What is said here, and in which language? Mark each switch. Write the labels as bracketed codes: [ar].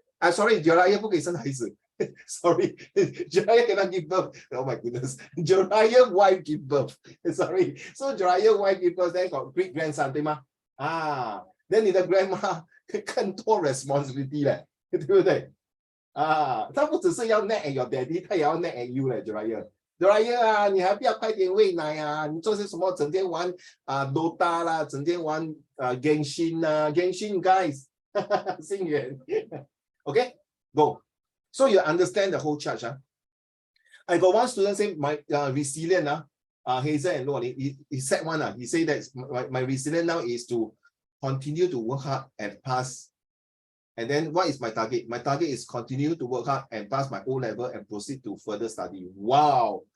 [en] sorry， [zh] Jiraiya 不可以生孩子。 [en] Sorry, Jiraiya cannot give birth. Oh my goodness. Jiraiya wife give birth. Sorry. So Jiraiya wife give birth, then got great grandson, [zh] 对吗？ [en] then [zh] 你的 [en] grandma [zh] 更多 [en] responsibility [zh] 嘞，对不对？她不只是要 [en] nag at your daddy， [zh] 她也要 [en] nag at you [zh] 嘞 ，Jiraiya。Jiraiya 你还不要快点喂奶你做些什么？整天玩Dota 啦，整天玩Genshin Genshin guys， 心远。 [en] Okay, go. So you understand the whole charge. I got one student say my resilient Hazel and Luo, he said one he said that my resilient now is to continue to work hard and pass. And then what is my target? My target is continue to work hard and pass my O-level and proceed to further study. Wow.